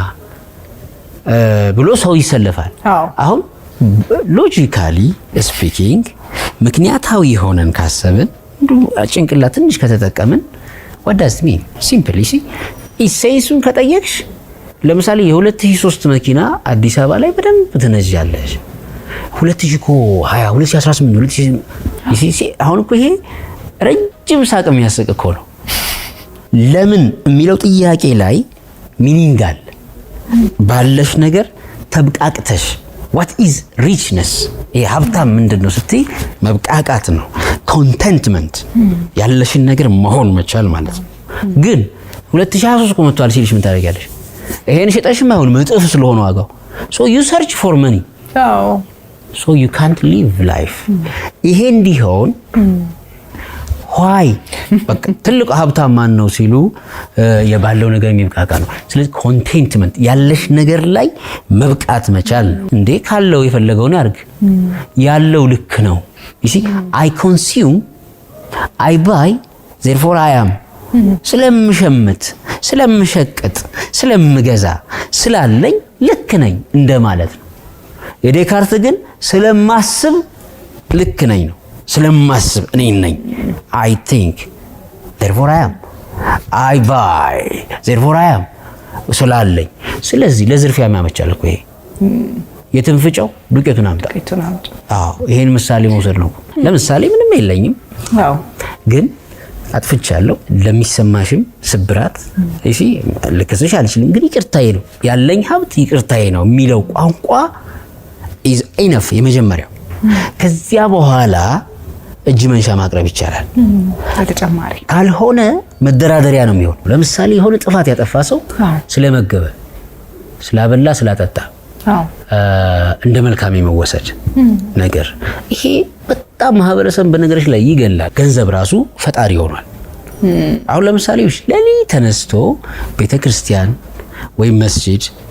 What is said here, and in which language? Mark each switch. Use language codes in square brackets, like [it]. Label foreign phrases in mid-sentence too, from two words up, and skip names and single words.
[am] ብሎ ሰው ይሰለፋል አሁን [en] logically speaking [am] ምክንያታዊ ሆነን ካሰብን ጭንቅላት ትንሽ ከተጠቀምን [en] what does it mean simply see [am] ኢሴንሱን ከጠየቅሽ ለምሳሌ የ2003 መኪና አዲስ አበባ ላይ በደንብ ትነጃለሽ 2018 አሁን እኮ ይሄ ረጅም ሳቅ የሚያስቅ እኮ ነው ለምን የሚለው ጥያቄ ላይ ሚኒንግ አለ ባለሽ ነገር ተብቃቅተሽ what [en] is richness [am] ይሄ ሀብታም ምንድነው ስትይ መብቃቃት ነው contentment ያለሽን ነገር መሆን መቻል ማለት ነው ግን 2023 ቆመቷል ሲልሽ ምን ታደርጊያለሽ ይሄን ሸጠሽም አሁን መጥፍ ስለሆነ ዋጋው [en] so you search for money so you can't live life [am] ይሄ እንዲሆን why በቃ ትልቁ ሀብታም ማን ነው ሲሉ የባለው ነገር የሚብቃቃ ነው ስለዚህ ኮንቴንትመንት ያለሽ ነገር ላይ መብቃት መቻል እንዴ ካለው የፈለገውን ያርግ ያለው ልክ ነው [en] you see I consume I buy therefore I am [am] ስለምሸምት ስለምሸቀጥ ስለምገዛ ስላለኝ ልክ ነኝ እንደማለት ነው የዴካርት ግን ስለማስብ ልክ ነኝ ነው ስለማስብ እኔ ነኝ [en] I think therefore I am I buy therefore I am [am] ስላለኝ ስለዚህ ለዝርፊያ የሚያመቻል እኮ ይሄ የትንፍጫው ዱቄቱን አምጣ አዎ ይሄን ምሳሌ መውሰድ ነው ለምሳሌ ምንም የለኝም አዎ ግን አጥፍቻለሁ ለሚሰማሽም ስብራት እሺ ልከሰሽ አልችልም ግን ይቅርታዬ ነው ያለኝ ሀብት ይቅርታዬ ነው የሚለው ቋንቋ [en] is enough [am] የመጀመሪያው ከዚያ በኋላ እጅ መንሻ ማቅረብ ይቻላል ተጨማሪ ካልሆነ መደራደሪያ ነው የሚሆነው ለምሳሌ የሆነ ጥፋት ያጠፋ ሰው ስለመገበ ስላበላ ስላጠጣ እንደ መልካም የመወሰድ ነገር ይሄ በጣም ማህበረሰብ በነገሮች ላይ ይገላል ገንዘብ ራሱ ፈጣሪ ሆኗል አሁን ለምሳሌ ለሊ ተነስቶ ቤተክርስቲያን ወይ መስጂድ